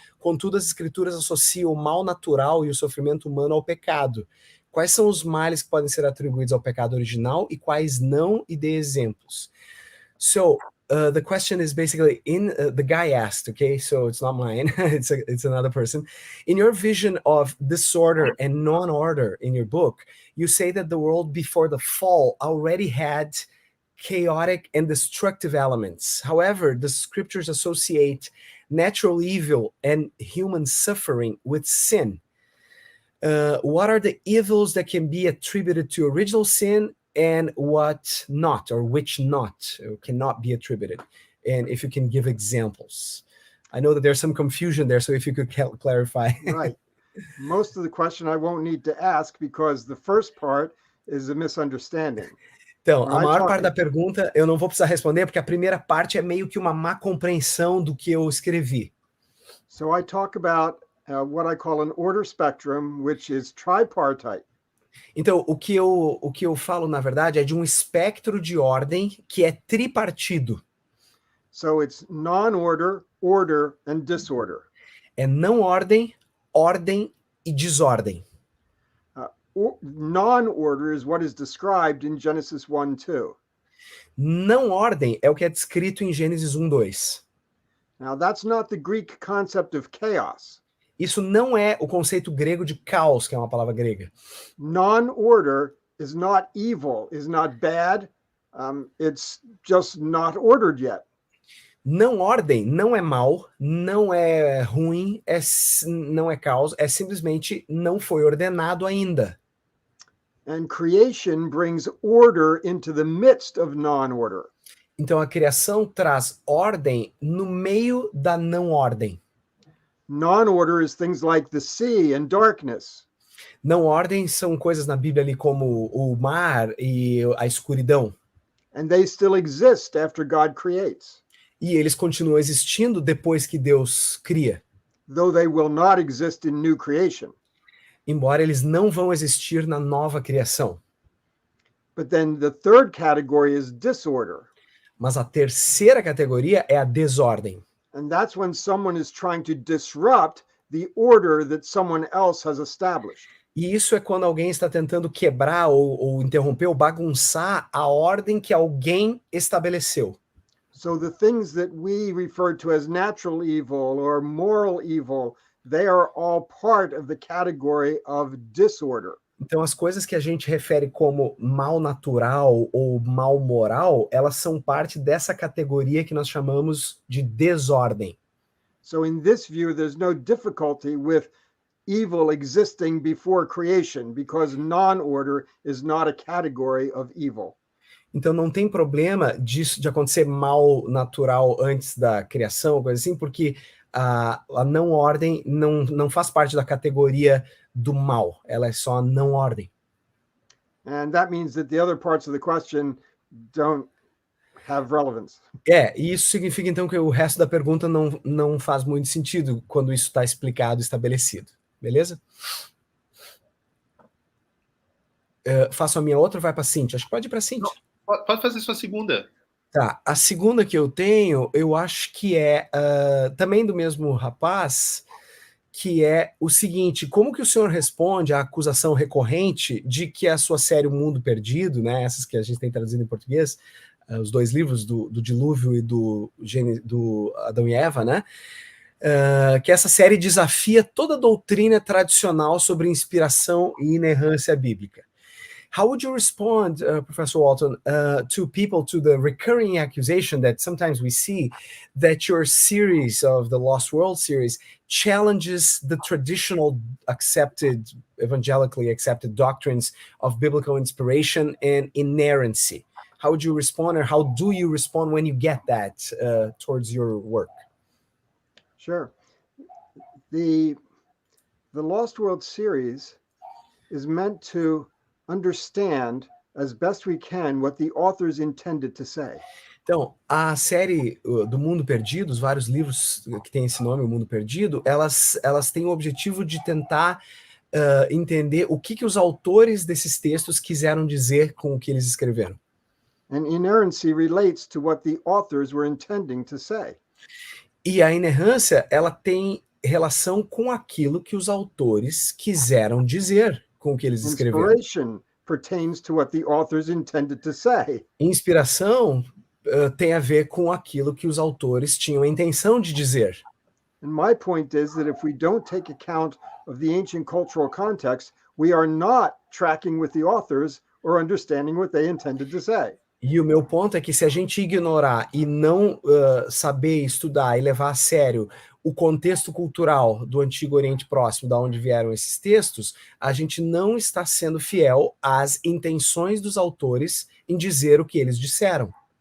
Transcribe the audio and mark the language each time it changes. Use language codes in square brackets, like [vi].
[pt] Contudo, as escrituras associam o mal natural e o sofrimento humano ao pecado. Quais são os males que podem ser atribuídos ao pecado original e quais não? E dê exemplos. [en] So, the question is basically the guy asked, okay? So it's not mine, it's another person. In your vision of disorder and non-order in your book, you say that the world before the fall already had chaotic and destructive elements. However, the scriptures associate natural evil and human suffering with sin. What are the evils that can be attributed to original sin and what not, or which not, or cannot be attributed? And if you can give examples. I know that there's some confusion there, so if you could clarify. Right. Most of the question I won't need to ask because the first part is a misunderstanding. [pt] Então, a maior parte da pergunta eu não vou precisar responder, porque a primeira parte é meio que uma má compreensão do que eu escrevi. [en] So I talk about what I call an order spectrum, which is tripartite. [pt] Então, o que eu falo, na verdade, é de um espectro de ordem que é tripartido. [en] So it's non-order, order, and disorder. [pt] É não ordem, ordem e desordem. [en] Non-order is what is described in Genesis 1:2. [pt] Não ordem é o que é descrito em Gênesis 1:2. [en] Now that's not the Greek concept of chaos. [pt] Isso não é o conceito grego de caos, que é uma palavra grega. [en] Non-order is not evil, is not bad. It's just not ordered yet. [pt] Não ordem não é mal, não é ruim, não é caos, é simplesmente não foi ordenado ainda. [en] And creation brings order into the midst of non-order. [pt] Então a criação traz ordem no meio da não ordem. [en] Non-order is things like the sea and darkness. [pt] Não ordem são coisas na Bíblia ali como o mar e a escuridão. [en] And they still exist after God creates, [pt] E eles continuam existindo depois que Deus cria, [en] though they will not exist in new creation. [pt] embora eles não vão existir na nova criação. [en] But then the third category is disorder. [pt] Mas a terceira categoria é a desordem. [en] And that's when someone is trying to disrupt the order that someone else has established. [pt] E isso é quando alguém está tentando quebrar ou interromper ou bagunçar a ordem que alguém estabeleceu. [en] So the things that we refer to as natural evil or moral evil, they are all part of the category of disorder. [pt] Então as coisas que a gente refere como mal natural ou mal moral, elas são parte dessa categoria que nós chamamos de desordem. [en] So in this view, there's no difficulty with evil existing before creation because non-order is not a category of evil. [pt] Então não tem problema disso de acontecer mal natural antes da criação, coisa assim, porque a não ordem não faz parte da categoria do mal, ela é só a não ordem. [en] And that means that the other parts of the question don't have relevance. [pt] E isso significa então que o resto da pergunta não faz muito sentido quando isso está explicado, estabelecido. Beleza? Faço a minha outra, vai para a Cíntia. Acho que pode ir para a Cíntia. Pode fazer sua segunda. Tá, a segunda que eu tenho, eu acho que é também do mesmo rapaz, que é o seguinte: como que o senhor responde à acusação recorrente de que a sua série O Mundo Perdido, né, essas que a gente tem traduzido em português, os dois livros do Dilúvio e do Adão e Eva, né, que essa série desafia toda a doutrina tradicional sobre inspiração e inerrância bíblica? [en] How would you respond, Professor Walton, to people, to the recurring accusation that sometimes we see that your series of the Lost World series challenges the traditional evangelically accepted doctrines of biblical inspiration and inerrancy? How would you respond, or how do you respond when you get that towards your work? Sure. The Lost World series is meant to understand as best we can what the authors intended to say. [pt] Então, a série do Mundo Perdido, os vários livros que têm esse nome, O Mundo Perdido, elas têm o objetivo de tentar entender o que os autores desses textos quiseram dizer com o que eles escreveram. [en] And inerrancy relates to what the authors were intending to say. [pt] E a inerrância, ela tem relação com aquilo que os autores quiseram dizer com o que eles escreveram. [en] Inspiration pertains to what the authors intended to say. [pt] Inspiração tem a ver com aquilo que os autores tinham a intenção de dizer. [en] And my point is that if we don't take account of the ancient cultural context, we are not tracking with the authors or understanding what they intended to say. [pt] E o meu ponto é que se a gente ignorar e não saber estudar e levar a sério o contexto cultural do Antigo Oriente Próximo, da onde vieram esses textos, a gente não está sendo fiel às intenções dos autores em dizer o que eles disseram.